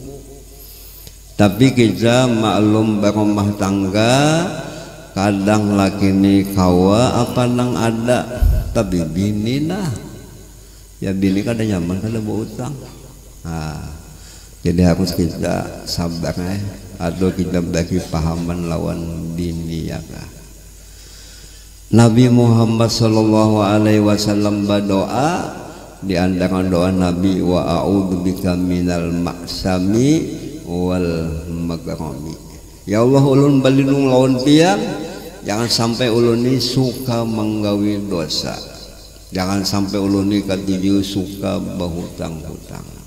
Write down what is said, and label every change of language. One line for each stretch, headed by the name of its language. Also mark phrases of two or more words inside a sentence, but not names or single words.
Banjar: Tapi kita maklum berumah tangga, kadang laki ni kawa apa nang ada, tapi bini nah, ya bini kada nyaman kada berutang. Nah, jadi harus kita sabar atau kita bagi pahaman lawan bini ya kah. Nabi Muhammad
Arabic: صلى الله عليه وسلم
Banjar: berdoa, di antara doa Nabi,
Arabic: وأعوذ بك من المأثم والمغرم.
Banjar: Ya Allah, ulun balindung lawan tiang, jangan sampai ulun ini suka menggawi dosa, jangan sampai ulun ini katuju suka bahutang-hutang.